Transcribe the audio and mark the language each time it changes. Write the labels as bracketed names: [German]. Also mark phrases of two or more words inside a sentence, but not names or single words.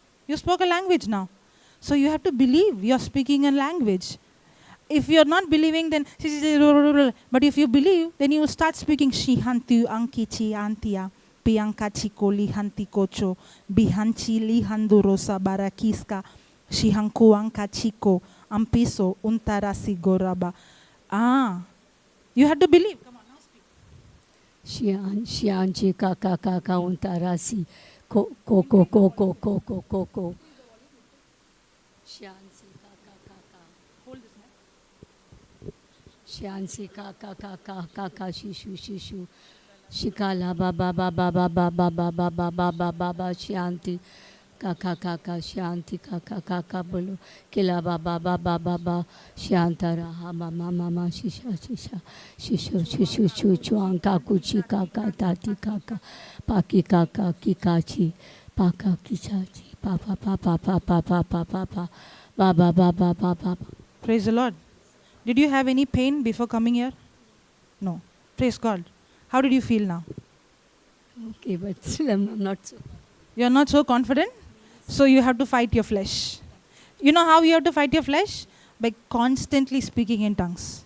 [English] You spoke a language now. So you have to believe you're speaking a language. If you're not believing, then but if you believe, then you will start speaking Shihantu Ankichi Antia Piankachi Koli Hanti Kocho Bihanchi Lihandurosa Barakiska Shihanku Ankachiko Ampiso Untarasi Goraba. You have to believe. Come on, now speak. Shianchi kaka kaka untarasi ko ko ko ko ko ko ko ko ko. Shianchi kaka kaka. Hold this mic. Shianchi kaka kaka kaka shishu shishu. Shikala baba baba baba baba baba baba baba Shianti kaka kaka Shianti kaka kaka bolo kila baba baba baba Shiantara mama mama shisha shisha shishu shishu chuchu anka kuchi kaka tati kaka paki kaka kikachi paka kichachi papa papa papa papa papa baba baba baba. Praise the Lord. Did you have any pain before coming here? No. Praise God. How did you feel now? Okay, but still I'm not so. You are not so confident? So you have to fight your flesh. You know how you have to fight your flesh? By constantly speaking in tongues.